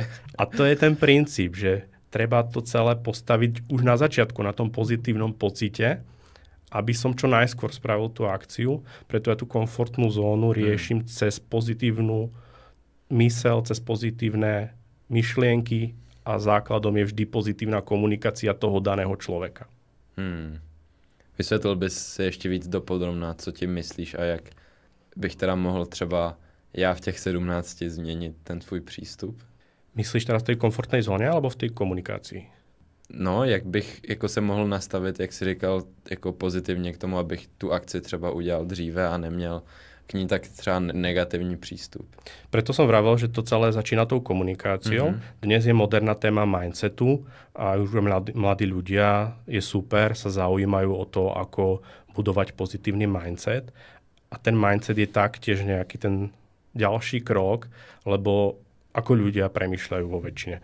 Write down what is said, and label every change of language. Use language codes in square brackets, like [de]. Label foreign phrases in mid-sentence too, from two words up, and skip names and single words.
[sk] A to je ten princíp, že treba to celé postaviť už na začiatku, na tom pozitívnom pocite, aby som čo najskôr spravil tú akciu. Preto ja tú komfortnú zónu riešim cez pozitívnu mysel, cez pozitívne myšlienky a základom je vždy pozitívna komunikácia toho daného človeka. [cs] Vysvětlil bys si ještě víc dopodrobna, co ti myslíš a jak bych teda mohl třeba já v těch 17 změnit ten tvůj přístup? [sk] Myslíš teraz v tej komfortnej zóne alebo v tej komunikácii? [cs] No, jak bych jako se mohl nastavit, jak jsi říkal, jako pozitivně k tomu, abych tu akci třeba udělal dříve a neměl k ní tak třeba negativní přístup. [sk] Preto som vravel, že to celé začína tou komunikáciou. Dnes je moderná téma mindsetu a už mladí ľudia je super, sa zaujímajú o to, ako budovať pozitívny mindset. A ten mindset je taktiež nejaký ten ďalší krok, lebo ako ľudia premýšľajú vo väčšine.